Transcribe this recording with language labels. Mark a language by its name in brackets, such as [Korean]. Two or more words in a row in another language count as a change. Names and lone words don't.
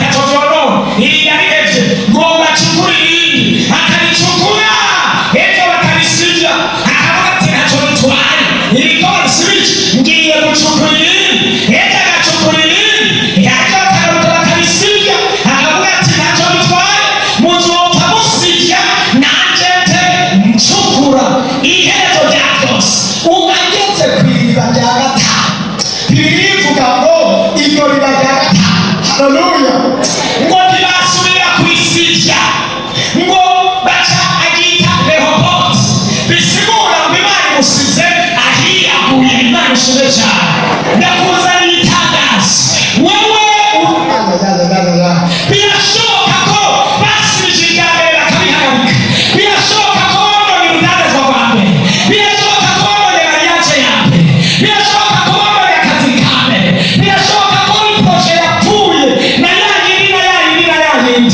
[Rundi] ntacyo iyi yari hejuru ngomba cukura irindi akaricukura ejo bakarisibya akavuga ati ntacyo bitwaye ibikora switch ngiye gucukura irindi ejo agacukura irindi yaje akaruta bakarisibya akavuga ati ntacyo bitwaye muzopfa musibya nanjye nte ncukura iherezo rya byose ubageze ku iriba rya gatanu. Bibiliya ivuga ngo iryo riba rya gatanu, haleluya, ngo ntibasubira kurisibya ngo baca agita Rehoboth, bisigura ngo Imana imusize ahiyaguye. Imana ishimwe cyane. Ndakuzaniye itangazo wewe birashoboka ko basibije irya mbere bakabihagarika, birashoboka ko bonona urudandazwa rwa mbere, birashoboka ko bonona mariage ya mbere, birashoboka ko bonona akazi ka mbere, birashoboka ko iproje yapfuye na yayindi na yayindi na yayindi.